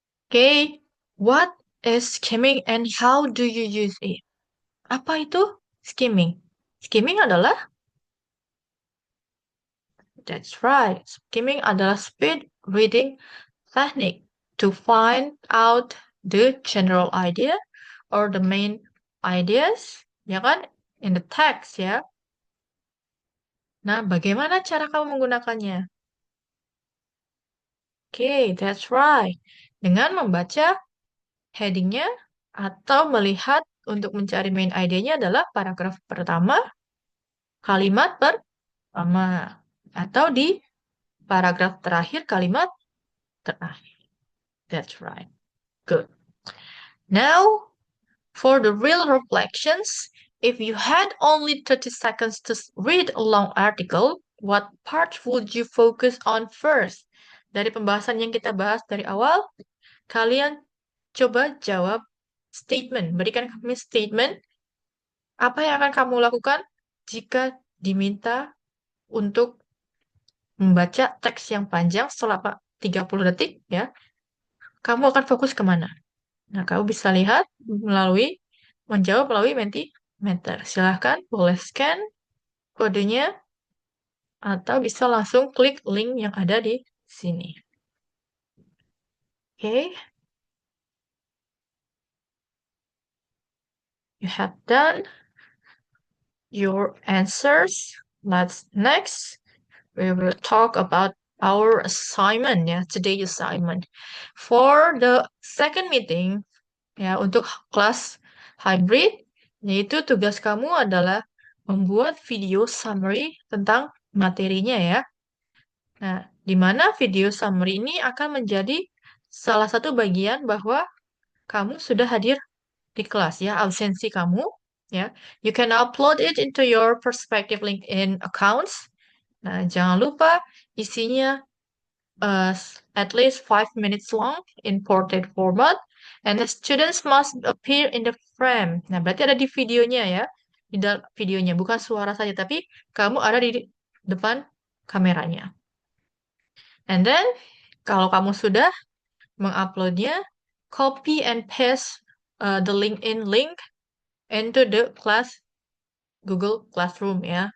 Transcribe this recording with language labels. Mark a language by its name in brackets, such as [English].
[English] Okay, what is skimming and how do you use it? [Indonesian] Apa itu skimming? Skimming adalah [English] That's right. [Indonesian] Skimming adalah [English] speed reading technique to find out the general idea or the main ideas, [Indonesian] ya kan? [English] In the text, ya. [Indonesian] Nah, bagaimana cara kamu menggunakannya? [English] Okay, that's right. [Indonesian] Dengan membaca headingnya atau melihat untuk mencari main idenya adalah paragraf pertama, kalimat pertama, atau di paragraf terakhir kalimat terakhir. [English] That's right. Good. Now, for the real reflections, if you had only 30 seconds to read a long article, what part would you focus on first? [Indonesian] Dari pembahasan yang kita bahas dari awal, kalian coba jawab statement. Berikan kami statement. Apa yang akan kamu lakukan jika diminta untuk membaca teks yang panjang selama 30 detik, ya? Kamu akan fokus kemana? Nah, kamu bisa lihat menjawab melalui Mentimeter. Silahkan boleh scan kodenya atau bisa langsung klik link yang ada di sini. Oke. [English] You have done your answers. Next, we will talk about our assignment, ya, today's assignment. For the second meeting, [Indonesian] ya, untuk kelas hybrid, yaitu tugas kamu adalah membuat video summary tentang materinya ya. Nah, di mana video summary ini akan menjadi salah satu bagian bahwa kamu sudah hadir di kelas ya, absensi kamu ya. [English] You can upload it into your perspective LinkedIn accounts. [Indonesian] Nah, jangan lupa isinya [English] at least 5 minutes long in portrait format, and the students must appear in the frame. [Indonesian] Nah, berarti ada di videonya ya, di dalam videonya, bukan suara saja, tapi kamu ada di depan kameranya. [English] And then, [Indonesian] kalau kamu sudah menguploadnya, [English] copy and paste the LinkedIn link into the class Google Classroom ya.